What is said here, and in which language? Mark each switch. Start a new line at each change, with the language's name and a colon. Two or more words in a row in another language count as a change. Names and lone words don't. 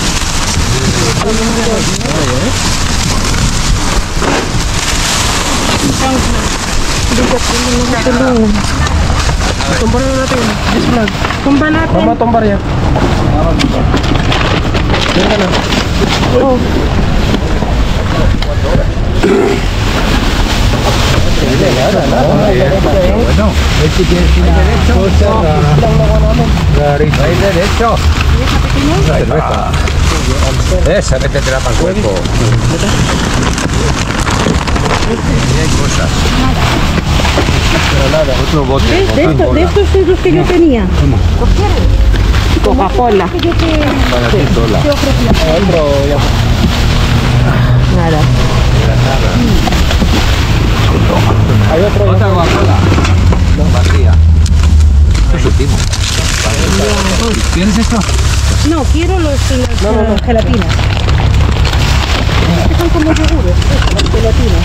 Filipino: Bigat yung mga tulungan. Tumbar na natin.
English: This vlog.
Filipino: Tumba natin. Mama, tumbar yan. Diyan ka na. Oh.
Spanish: Derecho. Esa, métetela para el cuerpo. Otro bote. De estos son los que yo tenía. Coca-Cola. Que yo te Para ti sola. ofrecía.
Filipino: Ayun, bro. Yan.
Spanish: Nada. Hay otro. Otra Coca-Cola. Vacía. Eso último. ¿Tienes esto? No, quiero las gelatinas. Estos son como yogures, las gelatinas.